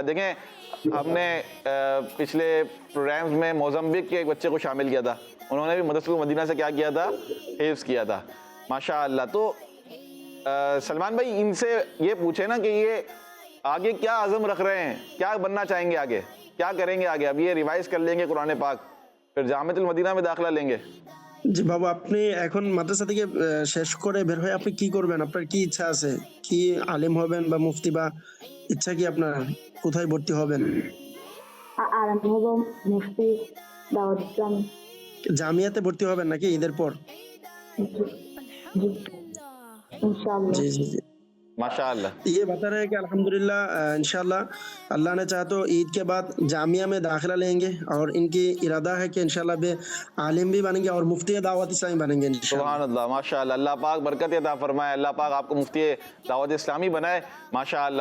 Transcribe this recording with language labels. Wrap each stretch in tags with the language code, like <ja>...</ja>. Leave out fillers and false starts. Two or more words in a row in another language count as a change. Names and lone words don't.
<ur>دیکھیں ہم نے پچھلے پروگرامز میں موزمبک کے ایک بچے کو شامل کیا تھا, انہوں نے بھی مدرسۃ المدینہ سے کیا کیا تھا, حفظ کیا تھا ماشاءاللہ. تو سلمان بھائی ان سے یہ پوچھیں نا کہ یہ آگے کیا عزم رکھ رہے ہیں, کیا بننا چاہیں گے, آگے کیا کریں گے؟ آگے اب یہ ریوائز کر لیں گے قرآن پاک, پھر جامعۃ المدینہ میں داخلہ لیں گے.</ur> <bn>জি বাবু, আপনি এখন মাদ্রাসা থেকে শেষ করে বের হয়ে আপনি কি করবেন, আপনার কি ইচ্ছা আছে, কি আলেম হবেন বা মুফতি, বা ইচ্ছা কি আপনার, কোথায় ভর্তি হবেন? আলেম হব, মুফতি, দাওয়াত ইসলামী. জামিয়াতে ভর্তি হবেন নাকি ঈদের পর? জি ইনশাআল্লাহ. জি জি জি</bn> <ur>ماشاءاللہ. یہ بتا رہے ہیں کہ الحمدللہ انشاءاللہ اللہ نے چاہا تو عید کے بعد جامعہ میں داخلہ لیں گے, اور ان کی ارادہ ہے کہ انشاءاللہ بے عالم بھی بنیں گے اور مفتی دعوت اسلامی بنیں گے انشاءاللہ. سبحان اللہ ماشاءاللہ, اللہ پاک برکت عطا فرمائے, اللہ پاک آپ کو مفتی دعوت اسلامی بنائے ماشاءاللہ.</ur>